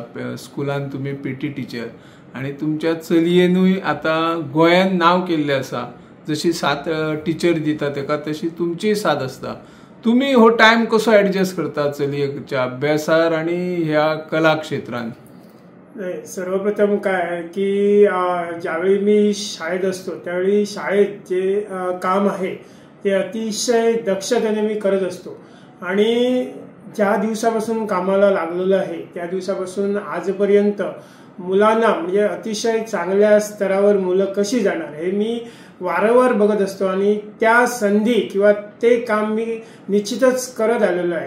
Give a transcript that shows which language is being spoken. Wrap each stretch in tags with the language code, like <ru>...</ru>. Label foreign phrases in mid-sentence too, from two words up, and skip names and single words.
<kok>स्कुलान तुमी</kok> <en>PT teacher</en> <kok>आणि तुमच्या चलयेनूय आतां गोंयान नांव केल्लें आसा. जशी साथ टीचर दिता तेका तशी तुमची साथ आसता. तुम्ही हो टायम कसो ऍडजस्ट करता चलयेच्या अभ्यासार आणि ह्या कला क्षेत्रांत?</kok> <mr>सर्वप्रथम काय की ज्यावेळी मी शाळेत असतो त्यावेळी शाळेत जे काम आहे ते अतिशय दक्षतेने मी करत असतो आणि ज्या दिवसापासून कामाला लागलेलो आहे त्या दिवसापासून आजपर्यंत मुलांना म्हणजे अतिशय चांगल्या स्तरावर मुलं कशी जाणार हे मी वारंवार बघत असतो आणि त्या संधी किंवा ते काम मी निश्चितच करत आलेलो आहे.</mr>